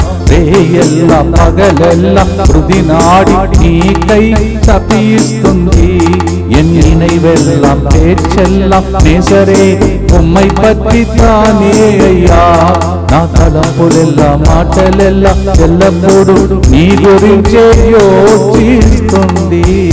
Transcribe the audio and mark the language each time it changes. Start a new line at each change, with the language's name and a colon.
Telugu: రేయెల్లా పగలెల్లా హృది నాడి నీకై తపిస్తుంది.
Tamil: என் நினைவெல்லாம் பேச்செல்லாம் நேசரே உம்மை பற்றித்தானே ஐயா.
Telugu: నా తలంపులెల్లా మాటలెల్లా ఎల్లప్పుడూ నీ గురించే యోచిస్తుంది.